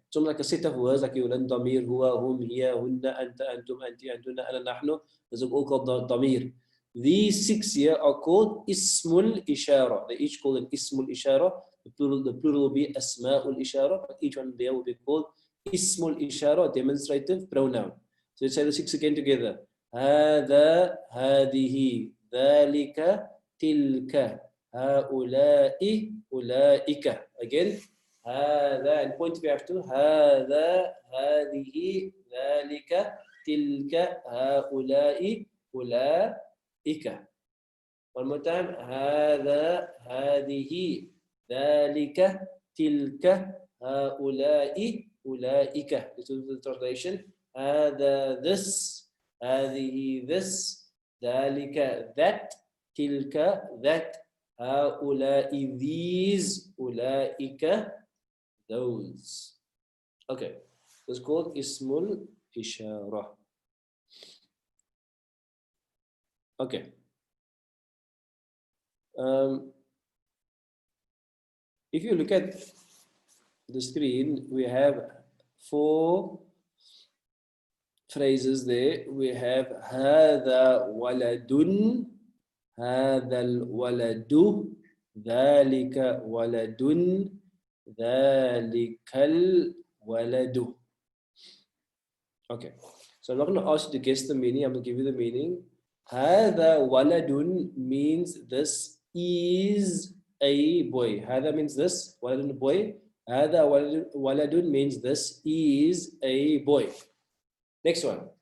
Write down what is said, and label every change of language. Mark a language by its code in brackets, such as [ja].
[en] So like a set of words like Yulan, Damir, Huwa, Hum, Hiya, Hunna, Anta, Antum, Anti, Antuna, Ana, Nahnu. Those are all called Damir. These 6 here are called Ismul Isharah. They each called an Ismul Isharah. The plural will be Asma'ul Isharah, but each one there will be called Ismul Isharah, demonstrative pronoun. So let's say the 6 again together. [ar] هذا, هذه, ذلك, تلك, هؤلاء, أولئك. Again, هذا, [en] and point we have to, [ar] هذا, هذه, ذلك, تلك, هؤلاء, أولئك. [en] One more time. [ar] هذا, هذه, ذلك, تلك, هؤلاء, أولئك. [en] This is the translation. هذا, this, هذه, this, ذلك, that, تلك, that, هؤلاء, these, أولئك, those. Okay, it's called Ismul Isharah. Okay. If you look at the screen, we have 4 phrases there. We have [ar] هذا ولد, هذا الولد, ذلك ولد, ذلك waladu. [en] Okay, so I'm not going to ask you to guess the meaning. I'm going to give you the meaning. [ar] Hada waladun [en] means this is a boy. Hada means this, waladun boy. [ar] Hada waladun [en] means this is a boy. Next one.